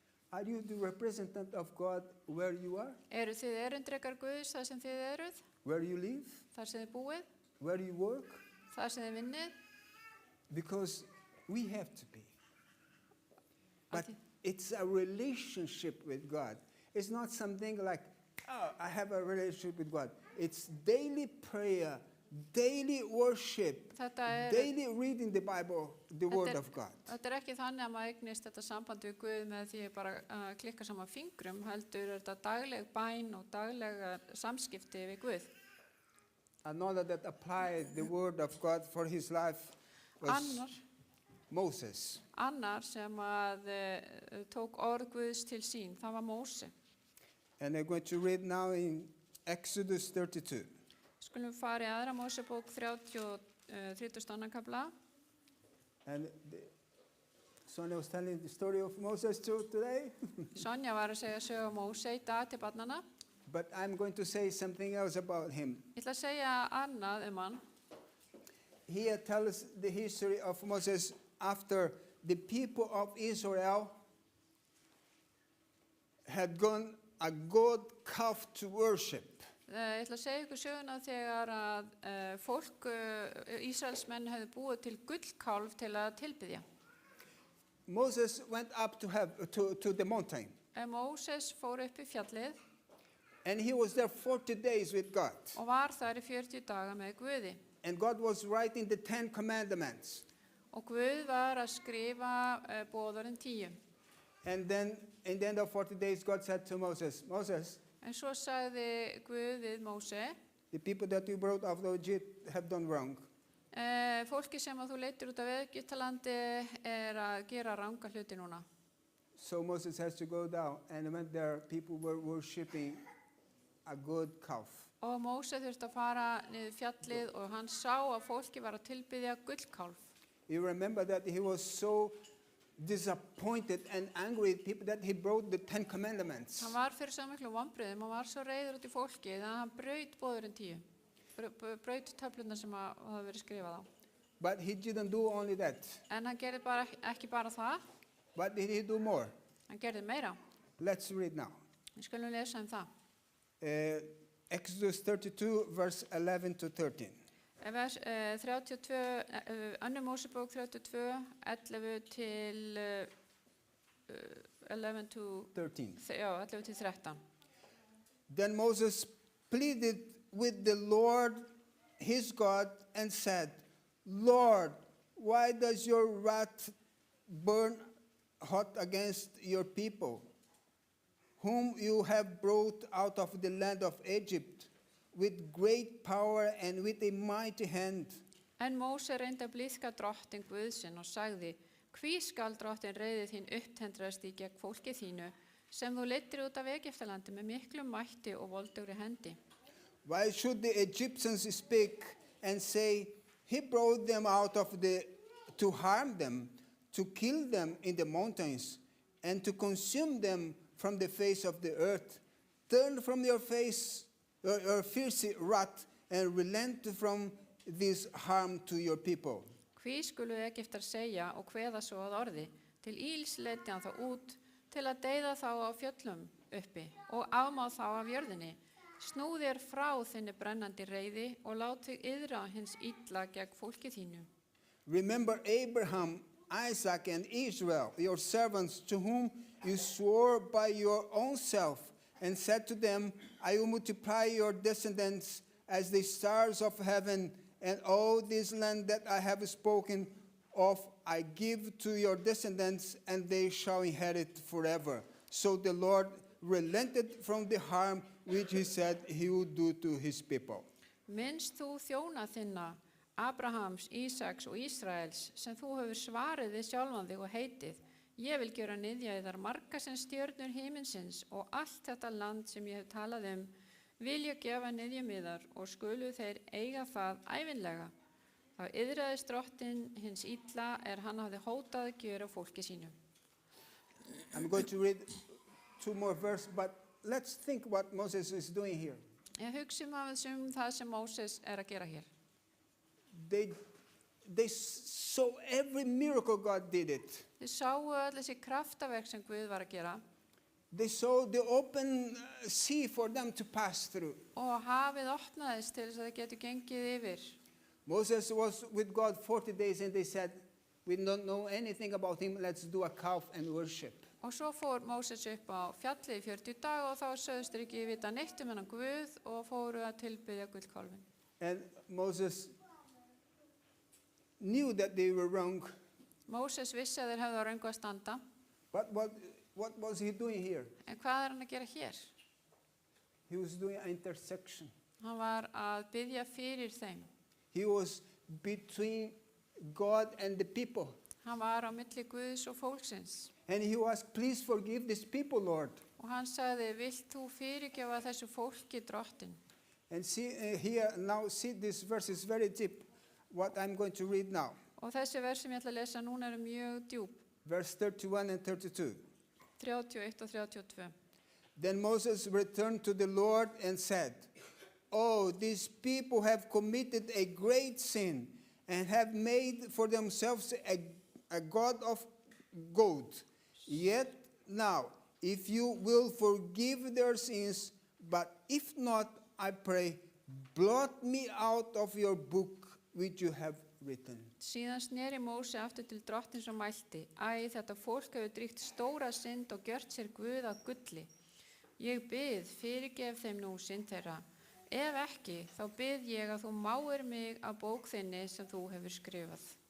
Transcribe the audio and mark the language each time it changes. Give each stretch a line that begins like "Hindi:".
English: Are you the representative of God where you are,
Icelandic: Eru þið erindrekar Guðs þar sem þið eruð,
English: where you live,
Icelandic: þar sem þið búið,
English: where you work?
Icelandic: þar sem þið vinnið?
English: Because we have to be. But Ati- it's a relationship with God. It's not something like, oh, I have a relationship with God. It's daily prayer, daily worship,
Icelandic: Þetta
English: daily reading the Bible, the Word of God.
Icelandic: Þetta ekki þannig að maður eignist þetta samband við Guð með því bara að klikka saman fingrum, heldur þetta dagleg bæn og daglega samskipti við Guð.
English: Another that applied the Word of God for his life was Moses.
Icelandic: Annar sem að tók orð Guðs til sín, það var Móse.
English: And I'm going to read now in Exodus 32.
Icelandic: Skulum fara í aðra Mósebók 32. kafla.
English: And Sonia was telling the story of Moses too today.
Icelandic: Sonja var að segja sögu Móse í dag til barnana.
English: But I'm going to say something else about him.
Icelandic: Ég ætla að segja annað hann.
English: Here tells the history of Moses after the people of Israel had gone a god calf to worship.
Icelandic: Ég ætla að segja ykkur söguna þegar að fólk, Ísraelsmenn hefðu búið til gullkálf til að tilbiðja.
English: Moses went up to the mountain.
Icelandic: Móses fór upp í fjallið
English: And he was there 40 days with God.
Icelandic: og var þar í 40 daga með Guði.
English: And God was writing the 10 commandments.
Icelandic: Og Guð var að skrifa boðorðin 10.
English: And then in the end of 40 days, God said to Moses, Moses,
Icelandic: En svo sagði Guð við Móse,
English: the people that you brought out of Egypt have done wrong.
Icelandic: fólki sem að þú leiddir út af Egyptalandi að gera ranga hluti núna.
English: So Moses has to go down, and when there people were worshiping a good calf.
Icelandic: Og Móse þurfti að fara niður fjallið og hann sá að fólki var að tilbiðja gullkálf.
English: You remember that he was so disappointed and angry with people that he broke the 10 commandments.
Icelandic: Hann var fyrir svo miklu vonbrigðum og var svo reiður út í fólkið að hann braut boðurinn 10. Braut töfluna sem hafa verið skrifað á.
English: But he didn't do only that.
Icelandic: En hann gerði ekki bara það,
English: But did he do more?
Icelandic: hann gerði meira.
English: Let's read now.
Icelandic: Við skulum lesa það.
English: Exodus 32, verse 11 to 13.
Icelandic: Vers 32, önnur Mósebók 32, 11 til
English: 11 to 13.
Icelandic: 11 til 13.
English: Then Moses pleaded with the Lord his God and said, Lord, why does your wrath burn hot against your people, whom you have brought out of the land of Egypt with great power and with a mighty hand?
Icelandic: En Móse reyndi að blíðka drottin Guðsinn og sagði, hví skal drottin reiði þín upptendrast í gegn fólki þínu, sem þú leiddir út af Egyptalandi með miklum mætti og voldugri hendi?
English: Why should the Egyptians speak and say, he brought them out of to harm them, to kill them in the mountains, and to consume them from the face of the earth? Turn from your face, your fierce wrath, and relent from this harm to your people.
Icelandic: Hví skulu Egyptar segja og kveða svo að orði, til íls leiddi hann þá út, til að deyða þá á fjöllum uppi og afmá þá af jörðinni. Snúð þér frá þinni brennandi reiði og lát þig iðra hins illa gegn fólki þínu.
English: Remember Abraham, Isaac, and Israel, your servants, to whom you swore by your own self, and said to them, I will multiply your descendants as the stars of heaven, and all this land that I have spoken of I give to your descendants, and they shall inherit forever. So the Lord relented from the harm which he said he would do to his people.
Icelandic: Minnst þú þjóna þinna, Abrahams, Ísaks og Ísraels, sem þú hefur svarið við sjálfan þig og heitið, Ég vil gera niðja yðar marga sem stjörnur himinsins og allt þetta land sem ég hef talað vil ég gefa niðjum yðar og skulu þeir eiga það ævinlega. Þá yðraðist drottinn hins illa hann hafði hótað að gjöra fólki sínu.
English: I'm going to read 2 more verses, but let's think what Moses is doing here.
Icelandic: Ég hugsum aðeins það sem Móses að gera hér.
English: They saw every miracle God did it.
Icelandic: Þið sáu öll þessi kraftaverk sem Guð var að gera.
English: They saw the open sea for them to pass through.
Icelandic: Og hafið opnaðist til þess að þið getur gengið yfir.
English: Moses was with God 40 days and they said, we don't know anything about him, let's do a calf and worship.
Icelandic: Og svo fór Móses upp á fjallið í 40 daga og þá sögðust þeir ekki vita neitt hennan Guð og fóru að tilbiðja gullkálfinn.
English: And Moses knew that they were wrong.
Icelandic: Móses vissi að þeir hefðu á röngu að standa.
English: But what was he doing here?
Icelandic: En hvað hann að gera hér?
English: He was doing an intersection.
Icelandic: Hann var að biðja fyrir þeim.
English: He was between God and the people.
Icelandic: Hann var á milli Guðs og fólksins.
English: And he was, please forgive these people, Lord.
Icelandic: Og hann sagði, vilt þú fyrirgefa þessu fólki drottinn?
English: And see here, now see this verse is very deep, what I'm going to read now.
Icelandic: Og þessi vers sem ég ætla að lesa núna mjög djúp.
English: Verse 31 and 32.
Icelandic: 31 og 32.
English: Then Moses returned to the Lord and said, oh, these people have committed a great sin and have made for themselves a god of gold. Yet now, if you will forgive their sins, but if not, I pray, blot me out of your book which you have written.
Icelandic: Síðan sneri Móse aftur til drottins og mælti, þetta fólk hefur dríkt stóra synd og gjört sér Guð að gulli. Ég bið, fyrirgef þeim nú synd þeirra. Ef ekki, þá bið ég að þú máir mig af bók þinni sem þú hefur skrifað.